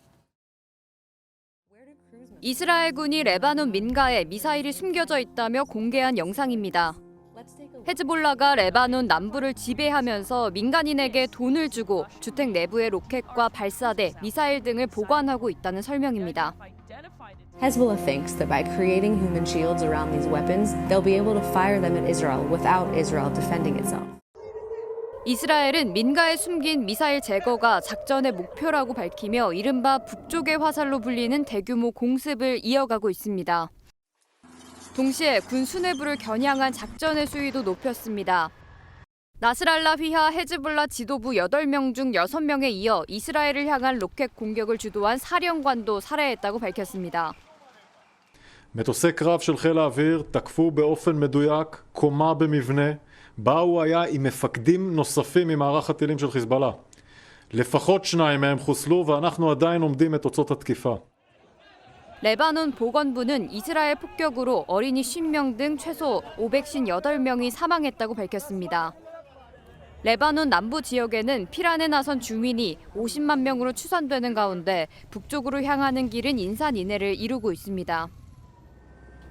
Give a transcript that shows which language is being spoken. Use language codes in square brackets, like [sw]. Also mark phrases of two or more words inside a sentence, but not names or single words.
[ko] 이스라엘군이 레바논 민가에 미사일이 숨겨져 있다며 공개한 영상입니다. 헤즈볼라가 레바논 남부를 지배하면서 민간인에게 돈을 주고 주택 내부에 로켓과 발사대, 미사일 등을 보관하고 있다는 설명입니다. [en] Hezbollah thinks that by creating human shields around these weapons, they'll be able to fire them at Israel without Israel defending itself. [ko] 이스라엘은 민가에 숨긴 미사일 제거가 작전의 목표라고 밝히며 이른바 북쪽의 화살로 불리는 대규모 공습을 이어가고 있습니다. 동시에 군 수뇌부를 겨냥한 작전의 수위도 높였습니다. 나스랄라 휘하 헤즈볼라 지도부 8명 중 6명에 이어 이스라엘을 향한 로켓 공격을 주도한 사령관도 살해했다고 밝혔습니다. [he] מטוסי קרב של חיל האוויר תקפו באופן מדויק קומה במבנה בה הוא היה עם מפקדים נוספים ממערך הטילים של חיזבאללה. לפחות 2 מהם חוסלו ואנחנו עדיין עומדים את תוצאות התקיפה. [ko] 레바논 보건부는 이스라엘 폭격으로 어린이 50명 등 최소 558명이 사망했다고 밝혔습니다. 레바논 남부 지역에는 피란에 나선 주민이 50만 명으로 추산되는 가운데 북쪽으로 향하는 길은 인산인해를 이루고 있습니다.